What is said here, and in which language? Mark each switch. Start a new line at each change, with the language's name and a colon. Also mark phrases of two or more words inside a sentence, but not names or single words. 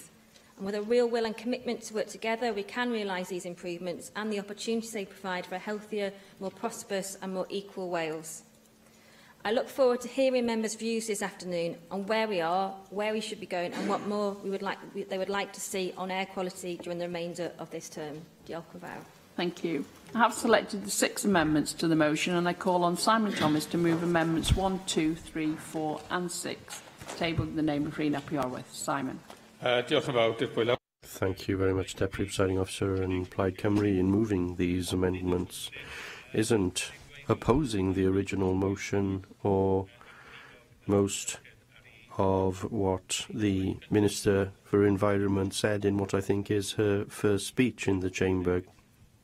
English: And with a real will and commitment to work together, we can realise these improvements and the opportunities they provide for a healthier, more prosperous and more equal Wales. I look forward to hearing members' views this afternoon on where we are, where we should be going and what more they would like to see on air quality during the remainder of this term.
Welsh: Diolch yn fawr.
English: Thank you. I have selected the 6 amendments to the motion, and I call on Simon Thomas to move amendments 1, 2, 3, 4 and 6, tabled in the name of Rhun ap Iorwerth. Simon. Thank you very much, Deputy Presiding Officer. And Plaid Cymru, in moving these amendments, isn't opposing the original motion or most of what the Minister for Environment said in what I think is her first speech in the Chamber.